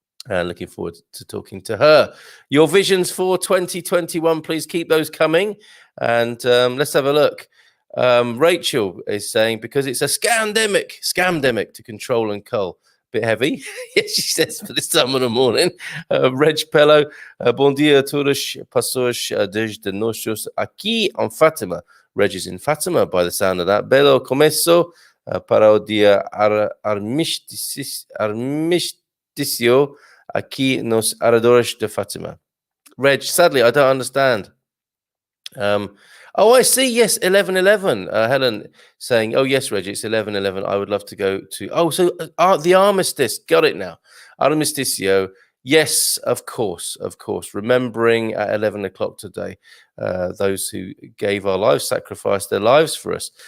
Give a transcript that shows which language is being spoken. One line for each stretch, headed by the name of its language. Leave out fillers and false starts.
English: Looking forward to talking to her. Your visions for 2021, please keep those coming. And let's have a look. Rachel is saying, because it's a scamdemic to control and cull. Bit heavy, yes, she says, for this time of the morning.
Portuguese: Reg Pello, bom dia a todas pessoas desde nossos aqui em Fátima.
English: Reg is in Fatima by the sound of that.
Portuguese: Belo começo para o dia armistício aqui nos arredores de Fátima.
English: Reg, sadly, I don't understand. Oh, I see. Yes, 11:11. Helen saying, "Oh yes, Reggie, it's 11:11. I would love to go to." Oh, so the armistice. Got it now. Armisticio. Yes, of course. Remembering at 11 o'clock today, those who gave our lives, sacrificed their lives for us.